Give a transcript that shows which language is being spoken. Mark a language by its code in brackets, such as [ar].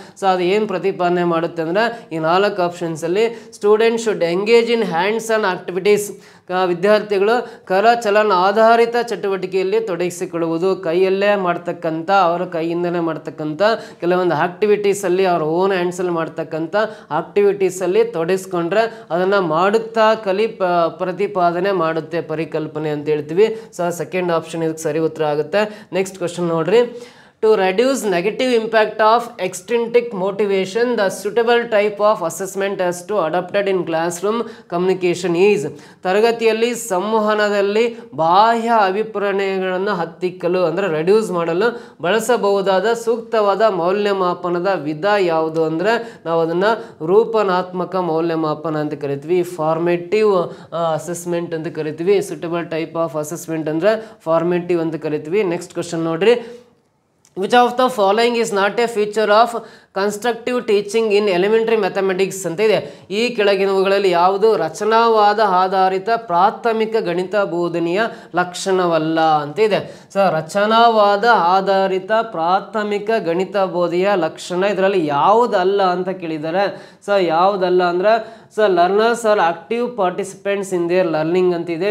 [kn] So ಅದು ಏನು ಪ್ರತಿಪಾದನೆ ಮಾಡುತ್ತೆ ಅಂದರೆ ಈ 4 ಆಪ್ಷನ್ಸಲ್ಲಿ [en] student should engage in hands on activities, [kn] ವಿದ್ಯಾರ್ಥಿಗಳು ಕರಚಲನ ಆಧಾರಿತ ಚಟುವಟಿಕೆಯಲ್ಲಿ ತೊಡಗಿಸಿಕೊಳ್ಳುವುದು, ಕೈಯಲ್ಲೇ ಮಾಡ್ತಕ್ಕಂಥ ಅವರ ಕೈಯಿಂದಲೇ ಮಾಡ್ತಕ್ಕಂಥ ಕೆಲವೊಂದು ಆಕ್ಟಿವಿಟೀಸಲ್ಲಿ ಅವ್ರ ಓನ್ ಹ್ಯಾಂಡ್ಸಲ್ಲಿ ಮಾಡ್ತಕ್ಕಂಥ ಆಕ್ಟಿವಿಟೀಸಲ್ಲಿ ತೊಡಗಿಸ್ಕೊಂಡ್ರೆ ಅದನ್ನು ಮಾಡುತ್ತಾ ಪ್ರತಿಪಾದನೆ ಮಾಡುತ್ತೆ, ಪರಿಕಲ್ಪನೆ ಅಂತ ಹೇಳ್ತೀವಿ. ಸೊ ಸೆಕೆಂಡ್ ಆಪ್ಷನ್ ಇದಕ್ಕೆ ಸರಿ ಉತ್ತರ ಆಗುತ್ತೆ. [en] Next question ನೋಡ್ರಿ. To reduce negative impact of extrinsic motivation, the suitable type of assessment as to adopted in classroom communication is. [kn] ತರಗತಿಯಲ್ಲಿ ಸಂವಹನದಲ್ಲಿ ಬಾಹ್ಯ ಅಭಿಪ್ರಾಯಗಳನ್ನು ಹತ್ತಿಕ್ಕಲು ಅಂದರೆ ರೆಡ್ಯೂಸ್ ಮಾಡಲು ಬಳಸಬಹುದಾದ ಸೂಕ್ತವಾದ ಮೌಲ್ಯಮಾಪನದ ವಿಧ ಯಾವುದು ಅಂದರೆ ನಾವು ಅದನ್ನು ರೂಪನಾತ್ಮಕ ಮೌಲ್ಯಮಾಪನ ಅಂತ ಕರಿತೀವಿ. [en] formative assessment [kn] ಅಂತ ಕರಿತೀವಿ. [en] Suitable type of assessment ಅಂದರೆ formative ಅಂತ ಕರಿತೀವಿ. ನೆಕ್ಸ್ಟ್ ಕ್ವಶನ್ ನೋಡ್ರಿ. Which of the following is not a feature of constructive teaching in elementary mathematics [kn] ಅಂತ ಇದೆ. ಈ ಕೆಳಗಿನವುಗಳಲ್ಲಿ ಯಾವುದು ರಚನಾವಾದ ಆಧಾರಿತ ಪ್ರಾಥಮಿಕ ಗಣಿತ ಬೋಧನೆಯ ಲಕ್ಷಣವಲ್ಲ ಅಂತ ಇದೆ. ಸೊ ರಚನಾವಾದ ಆಧಾರಿತ ಪ್ರಾಥಮಿಕ ಗಣಿತ ಬೋಧನೆಯ ಲಕ್ಷಣ ಇದರಲ್ಲಿ ಯಾವುದಲ್ಲ ಅಂತ ಕೇಳಿದ್ದಾರೆ. ಸೊ ಯಾವುದಲ್ಲ ಅಂದರೆ [en] Learners are active participants in their learning ಅಂತಿದೆ.